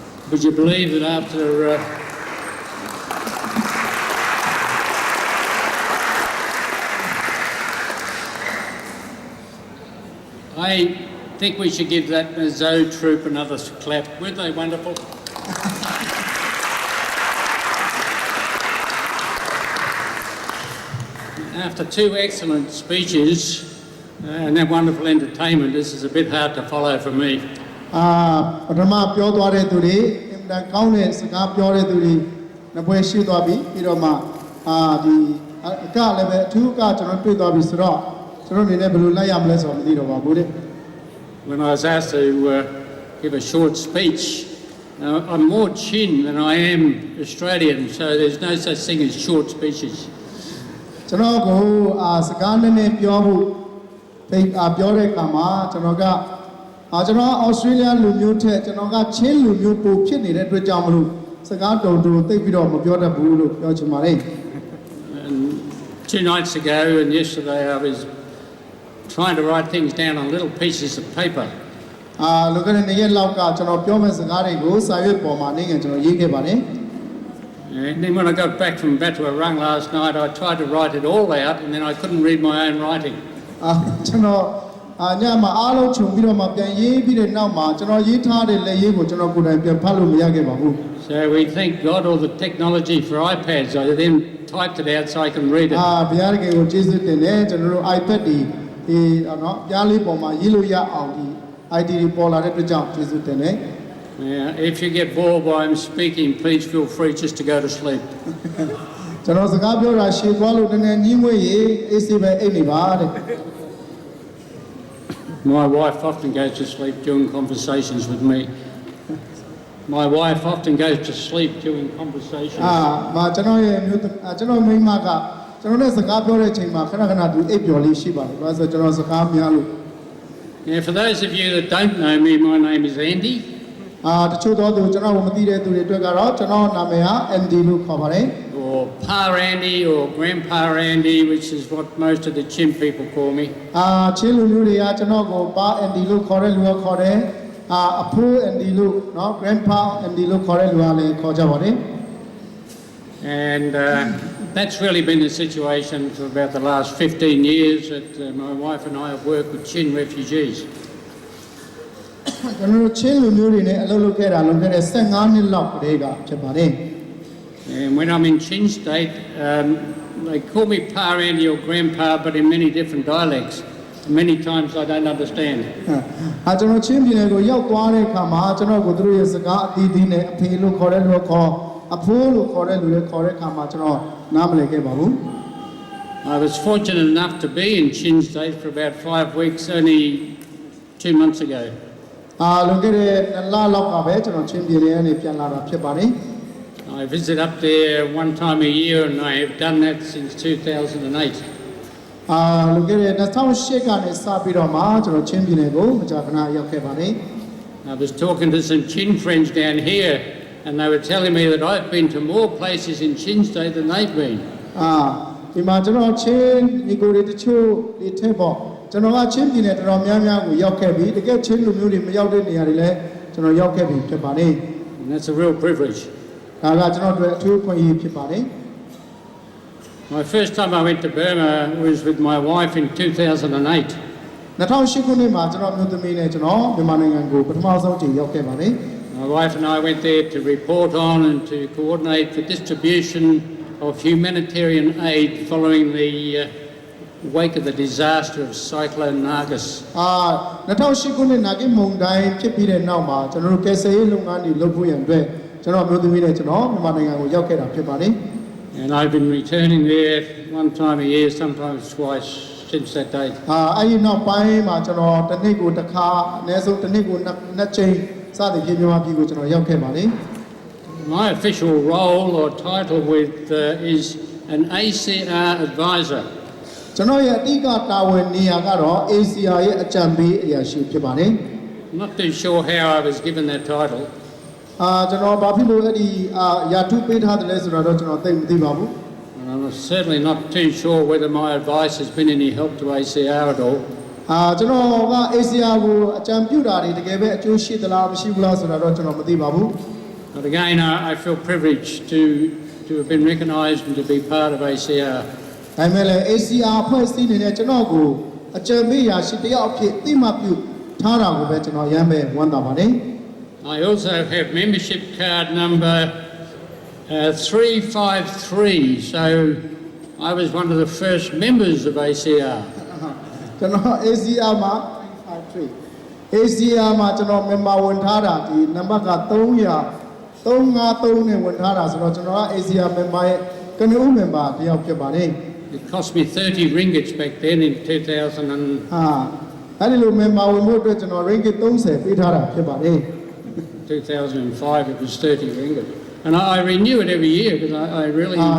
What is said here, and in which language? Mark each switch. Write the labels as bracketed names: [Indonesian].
[English] Would you believe that after I think we should give that Mizo troop another clap. Weren't they wonderful? After two excellent speeches and that wonderful entertainment, this is a bit hard to follow for me. [Burmese] ပထမပြောသွားတဲ့သူတွေအင်တန်ကောင်းတဲ့စကားပြောတဲ့သူတွေနှစ်ပွဲရှိသွားပြီပြီးတော့မှဒီအကလည်းပဲအထူးအကကျွန်တော်တွေ့သွားပြီဆိုတော့ကျွန်တော်အနေနဲ့ဘယ်လိုလိုက်ရမလဲဆိုတော့မသိတော့ပါဘူးတဲ့ [English] When I was asked to give a short speech, I'm more Chin than I am Australian, so there's no such thing as short speeches. [Burmese] ကျွန်တော်ကိုစကားနည်းနည်းပြောဖို့ပြောတဲ့အခါမှာကျွန်တော်ကကျွန်တော်ဩစတြေးလျလူမျိုးထက်ကျွန်တော်ကချင်းလူမျိုးပိုဖြစ်နေတဲ့အတွက်ကြောင့်မလို့စကားတုံသိပ်ပြီးတော့မပြောတတ်ဘူးလို့ပြောချင်ပါတယ် [English] 2 nights ago and yesterday I was trying to write things down on little pieces of paper. [Burmese] လောကရဲ့နေ့ရက်လောက်ကကျွန်တော်ပြောမယ့်စကားတွေကိုစာရွက်ပေါ်မှာနေငယ်ကျွန်တော်ရေးခဲ့ပါတယ် [English] And then when I got back from Battuarang last night, I tried to write it all out, and then I couldn't read my own writing. [Burmese] ကျွန်တော်ညမှာအားလုံးခြုံပြီးတော့မှပြန်ရေးပြီးတဲ့နောက်မှာကျွန်တော်ရေးထားတဲ့လက်ရေးကိုကျွန်တော်ကိုယ်တိုင်ပြန်ဖတ်လို့မရခဲ့ပါဘူး [English] So we thank God all the technology for iPads. I then typed it out so I can read it. [Burmese] ဘုရားတကယ်ကိုကျေးဇူးတင်တယ်ကျွန်တော်တို့ iPad ဒီပြားလေးပေါ်မှာရေးလို့ရအောင်ဒီ ID တွေပေါ်လာတဲ့အတွက်ကြောင့်ကျေးဇူးတင်တယ် [English] If you get bored while I'm speaking, please feel free just to go to sleep. [Burmese] ကျွန်တော်စကားပြောတာရှည်သွားလို့နည်းနည်းညှိမွေးရေးအေးစေးပဲအိတ်နေပါတဲ့ [English] My wife often goes to sleep during conversations with me. My wife often goes to sleep during conversations. [Burmese] ကျွန်တော်ရဲ့ကျွန်တော်မိန်းမကကျွန်တော်နဲ့စကားပြောတဲ့အချိန်မှာခဏခဏသူအိပ်ပျော်လေးရှိပါတယ်ဘာလို့ဆိုကျွန်တော်စကားများလို့ [English] Now for those of you that don't know me, my name is Andy. [Burmese] တချို့သောသူကျွန်တော်မသိတဲ့သူတွေအတွက်ကတော့ကျွန်တော်နာမည်ဟာ Andy လို့ခေါ်ပါတယ် [English] Or Pa Andy or Grandpa Andy, which is what most of the Chin people call me. [Burmese] ချင်းလူမျိုးတွေကကျွန်တော်ကိုပါ Andy လို့ခေါ်တဲ့လူကခေါ်တယ်အဖိုး Andy လို့နော် Grandpa Andy လို့ခေါ်တဲ့လူကလည်းခေါ်ကြပါတယ် [English] And that's really been the situation for about the last 15 years that my wife and I have worked with Chin refugees. [Burmese] ကျွန်တော်ချင်းလူမျိုးတွေနဲ့အလုပ်လုပ်ခဲ့တာလွန်ခဲ့တဲ့15နှစ်လောက်ကတည်းကဖြစ်ပါတယ် [English] And when I'm in Chin State, they call me Pa Andy or Grandpa, but in many different dialects. Many times I don't understand. [Burmese] ကျွန်တော်ချင်းပြည်နယ်ကိုရောက်သွားတဲ့အခါမှာကျွန်တော်ကိုသူတို့ရဲ့စကားအသီးသီးနဲ့အဖေလို့ခေါ်တဲ့လူခေါ်အဖိုးလို့ခေါ်တဲ့လူတွေခေါ်တဲ့အခါမှာကျွန်တော်နားမလည်ခဲ့ပါဘူး [English] I was fortunate enough to be in Chin State for about 5 weeks only 2 months ago. [Burmese] လွန်ခဲ့တဲ့လလောက်ကပဲကျွန်တော်ချင်းပြည်နယ်ကနေပြန်လာတာဖြစ်ပါတယ် [English] I visit up there one time a year and I have done that since 2008. [Burmese] လွန်ခဲ့တဲ့2008ကနေစပြီးတော့မှကျွန်တော်ချင်းပြည်နယ်ကိုမကြာခဏရောက်ခဲ့ပါတယ် [English] I was talking to some Chin friends down here and they were telling me that I've been to more places in Chin State than they've been. [Burmese] ဒီမှာကျွန်တော်ချင်းညီကိုတွေတချို့ဒီထက်ပေါ့ကျွန်တော်ကချင်းပြည်နယ်တော်တော်များများကိုရောက်ခဲ့ပြီတကယ်ချင်းလူမျိုးတွေမရောက်တဲ့နေရာတွေလည်းကျွန်တော်ရောက်ခဲ့ပြီဖြစ်ပါတယ် [English] And that's a real privilege. [Burmese] ဒါကကျွန်တော်တို့အထူးခွင့်ရဖြစ်ပါတယ် [English] My first time I went to Burma was with my wife in 2008. [Burmese] 2008ခုနှစ်မှာကျွန်တော်မျိုးသမီးနဲ့ကျွန်တော်မြန်မာနိုင်ငံကိုပထမဆုံးကြိမ်ရောက်ခဲ့ပါတယ် [English] My wife and I went there to report on and to coordinate the distribution of humanitarian aid following the wake of the disaster of Cyclone Nargis. [Burmese] 2008ခုနှစ်နာဂစ်မုန်တိုင်းဖြစ်ပြီးတဲ့နောက်မှာကျွန်တော်တို့ကယ်ဆယ်ရေးလုပ်ငန်းတွေလုပ်ဖို့ရန်အတွက်ကျွန်တော်မျိုးသမီးနဲ့ကျွန်တော်မြန်မာနိုင်ငံကိုရောက်ခဲ့တာဖြစ်ပါတယ် [English] And I've been returning there one time a year, sometimes twice since that date. [Burmese] အဲဒီနောက်ပိုင်းမှာကျွန်တော်တစ်နှစ်ကိုတစ်ခါအနည်းဆုံးတစ်နှစ်ကိုနှစ်ကြိမ်စသဖြင့်မြန်မာပြည်ကိုကျွန်တော်ရောက်ခဲ့ပါတယ် [English] My official role or title with is an ACR advisor. [Burmese] ကျွန်တော်ရဲ့အဓိကတာဝန်နေရာကတော့ ACR ရဲ့အကြံပေးအရာရှိဖြစ်ပါတယ် [English] I'm not too sure how I was given that title. [Burmese] ကျွန်တော်ဘာဖြစ်လို့အဲ့ဒီရာထူးပေးထားတယ်လဲဆိုတော့ကျွန်တော်သိမသိပါဘူး [English] And I'm certainly not too sure whether my advice has been any help to ACR at all. [Burmese] ကျွန်တော်က ACR ကိုအကြံပြုတာတွေတကယ်ပဲအကျိုးရှိသလားမရှိဘူးလားဆိုတာတော့ကျွန်တော်မသိပါဘူး [English] But again, I feel privileged to have been recognised and to be part of ACR. [Burmese] ဒါပေမဲ့လည်း ACR ဖွဲ့စည်းနေတဲ့ကျွန်တော်ကိုအကြံပေးအရာရှိတယောက်အဖြစ်သိမှပြုထားတာကိုပဲကျွန်တော်ရမ်းပဲဝမ်းသာပါတယ် [English] I also have membership card number 353, so I was one of the first members of ACR. [Burmese] ကျွန်တော် ACR မှာ353 ACR မှာကျွန်တော် member ဝင်ထားတာဒီနံပါတ်က353နဲ့ဝင်ထားတာဆိုတော့ကျွန်တော်က ACR member ရဲ့ကနဦး member တယောက်ဖြစ်ပါတယ် [English] It cost me 30 ringgits back then in 2000 and [Burmese] အဲ့ဒီလို member ဝင်ဖို့အတွက်ကျွန်တော် ringgit 30ပေးထားတာဖြစ်ပါတယ် [English] 2005 it was 30 ringgit. And I renew it every year because I really...